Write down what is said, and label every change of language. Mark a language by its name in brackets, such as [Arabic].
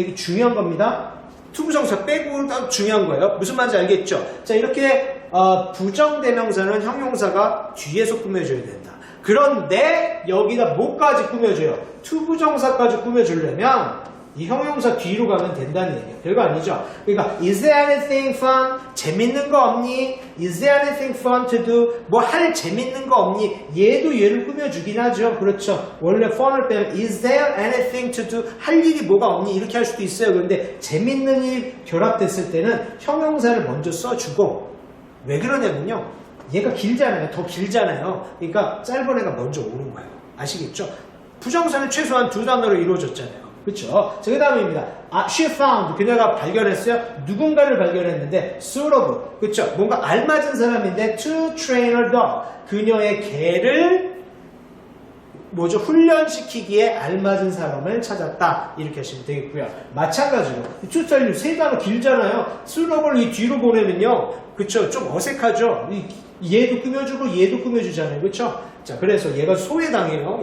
[Korean] 되게 중요한 겁니다. 투부정사 빼고 다 중요한 거예요. 무슨 말인지 알겠죠? 자, 이렇게 부정대명사는 형용사가 뒤에서 꾸며줘야 된다. 그런데 여기다 뭐까지 꾸며줘요? 투부정사까지 꾸며주려면 이 형용사 뒤로 가면 된다는 얘기예요. 별거 아니죠? 그러니까 [English] is there anything fun? [Korean] 재밌는 거 없니? [English] is there anything fun to do? [Korean] 뭐 할 재밌는 거 없니? 얘도 얘를 꾸며주긴 하죠. 그렇죠. 원래 fun을 빼면 [English] is there anything to do? [Korean] 할 일이 뭐가 없니? 이렇게 할 수도 있어요. 그런데 재밌는 일 결합됐을 때는 형용사를 먼저 써주고 왜 그러냐면요. 얘가 길잖아요. 더 길잖아요. 그러니까 짧은 애가 먼저 오는 거예요. 아시겠죠? 부정사는 최소한 두 단어로 이루어졌잖아요. 그렇죠. 자, 그 다음입니다. [English] she found. [Korean] 그녀가 발견했어요. 누군가를 발견했는데 suitable. 그렇죠. 뭔가 알맞은 사람인데 [English] to train her dog. [Korean] 그녀의 개를 훈련시키기에 알맞은 사람을 찾았다. 이렇게 하시면 되겠고요. 마찬가지로 [English] to tell you [Korean] 세 단어 길잖아요. suitable 이 뒤로 보내면요. 그렇죠. 좀 어색하죠. 얘도 꾸며주고 얘도 꾸며주잖아요. 그렇죠. 자, 그래서 얘가 소외당해요.